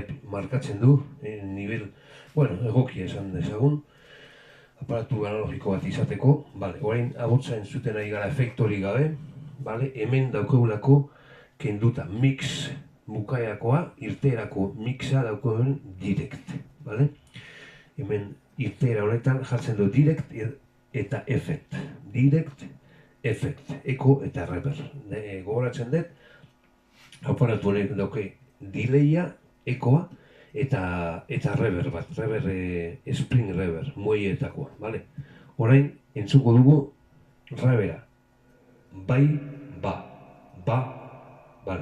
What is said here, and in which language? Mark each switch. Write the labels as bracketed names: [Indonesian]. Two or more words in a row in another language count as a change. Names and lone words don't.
[Basque] markatzen du, nivel, bueno, egokia esan dezagun, aparatu analogiko bat izateko, orain abotza entzuten ari gara efektori gabe, hemen daukagulako kenduta mix bukaerakoa, irteerako mixa daukagun direct, hemen irteera honetan jartzen du direct eta effect, direct, effect, eko eta rever. Gogoratzen dut, aparatu honek dauke delaya, ekoa, eta rever bat, [English] spring rever, [Basque] muelleetakoa, bale? Orain, entzuko dugu revera. Bai, bale.